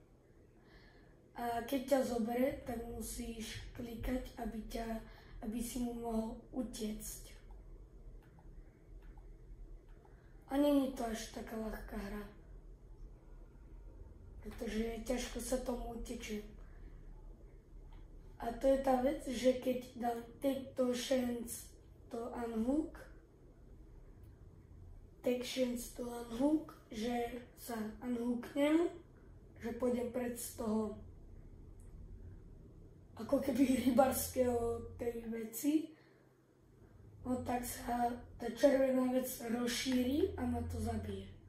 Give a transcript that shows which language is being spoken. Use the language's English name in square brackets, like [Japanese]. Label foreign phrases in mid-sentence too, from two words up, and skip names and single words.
[Slovak] A keď ťa zoberie, tak musíš klikať, aby si mu mohol utiecť. A nie je to až taká ľahká hra. Pretože ťažko sa tomu utečie. A to je tá vec, že keď dám [English] take to chance to unhook, [Slovak] že sa unhooknem, že pôjdem pred z toho ako keby rybárskeho tej veci, no tak sa tá červená vec rozšíri a ma to zabije.